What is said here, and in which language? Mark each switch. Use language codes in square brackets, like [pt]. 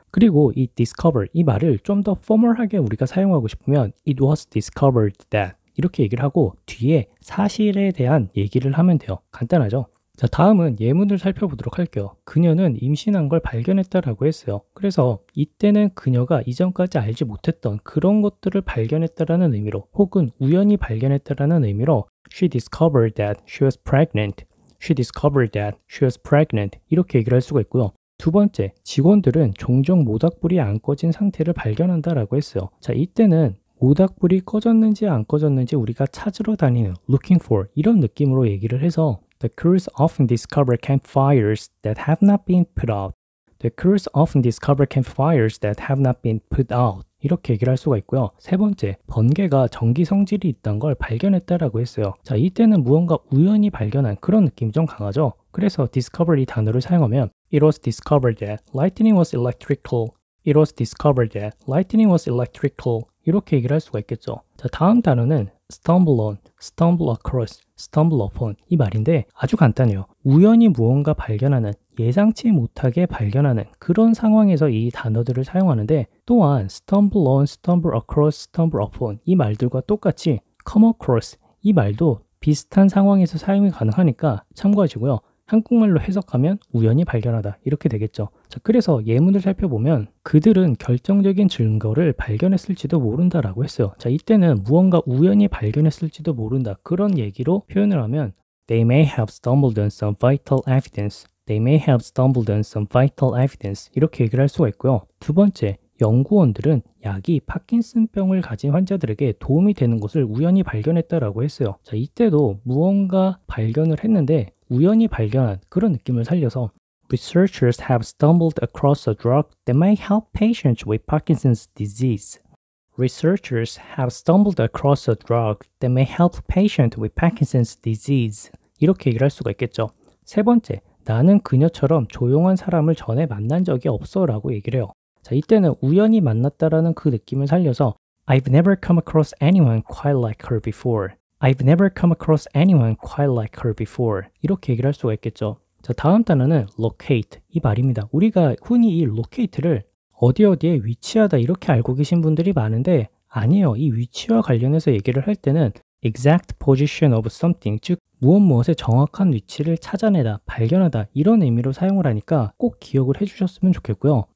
[ko] 그리고 이 discover 이 말을 좀 더 포멀하게 우리가 사용하고 싶으면 [en] it was discovered that [ko] 이렇게 얘기를 하고 뒤에 사실에 대한 얘기를 하면 돼요. 간단하죠? 자, 다음은 예문을 살펴보도록 할게요. 그녀는 임신한 걸 발견했다라고 했어요. 그래서 이때는 그녀가 이전까지 알지 못했던 그런 것들을 발견했다라는 의미로 혹은 우연히 발견했다라는 의미로 [en] She discovered that she was pregnant. She discovered that she was pregnant. [ko] 이렇게 얘기를 할 수가 있고요. 두 번째, 직원들은 종종 모닥불이 안 꺼진 상태를 발견한다라고 했어요. 자, 이때는 모닥불이 꺼졌는지 안 꺼졌는지 우리가 찾으러 다니는 [en] looking for [ko] 이런 느낌으로 얘기를 해서 [en] The crews often discover campfires that have not been put out. The crews often discover campfires that have not been put out. [ko] 이렇게 얘기를 할 수가 있고요. 세 번째, 번개가 전기 성질이 있던 걸 발견했다라고 했어요. 자, 이때는 무언가 우연히 발견한 그런 느낌이 좀 강하죠. 그래서 discover 이 단어를 사용하면 [en] It was discovered that lightning was electrical. It was discovered that lightning was electrical. [ko] 이렇게 얘기를 할 수가 있겠죠. 자, 다음 단어는 stumble on, stumble across, stumble upon 이 말인데 아주 간단해요. 우연히 무언가 발견하는, 예상치 못하게 발견하는 그런 상황에서 이 단어들을 사용하는데 또한 stumble on, stumble across, stumble upon 이 말들과 똑같이 come across 이 말도 비슷한 상황에서 사용이 가능하니까 참고하시고요. 한국말로 해석하면 우연히 발견하다 이렇게 되겠죠. 자, 그래서 예문을 살펴보면 그들은 결정적인 증거를 발견했을지도 모른다라고 했어요. 자, 이때는 무언가 우연히 발견했을지도 모른다 그런 얘기로 표현을 하면 [en] They may have stumbled on some vital evidence. They may have stumbled on some vital evidence [ko] 이렇게 얘기를 할 수가 있고요. 두 번째, 연구원들은 약이 파킨슨병을 가진 환자들에게 도움이 되는 것을 우연히 발견했다라고 했어요. 자, 이때도 무언가 발견을 했는데 우연히 발견한 그런 느낌을 살려서 [en] Researchers have stumbled across a drug that may help patients with Parkinson's disease. Researchers have stumbled across a drug that may help patients with Parkinson's disease. [ko] 이렇게 얘기를 할 수가 있겠죠. 세 번째, 나는 그녀처럼 조용한 사람을 전에 만난 적이 없어 라고 얘기를 해요. 자, 이때는 우연히 만났다라는 그 느낌을 살려서 [en] I've never come across anyone quite like her before. I've never come across anyone quite like her before. [ko] 이렇게 얘기를 할 수가 있겠죠. 자, 다음 단어는 locate 이 말입니다. 우리가 흔히 이 locate를 어디에 위치하다 이렇게 알고 계신 분들이 많은데 아니에요. 이 위치와 관련해서 얘기를 할 때는 [en] exact position of something, [ko] 즉 무엇의 정확한 위치를 찾아내다, 발견하다 이런 의미로 사용을 하니까 꼭 기억을 해주셨으면 좋겠고요.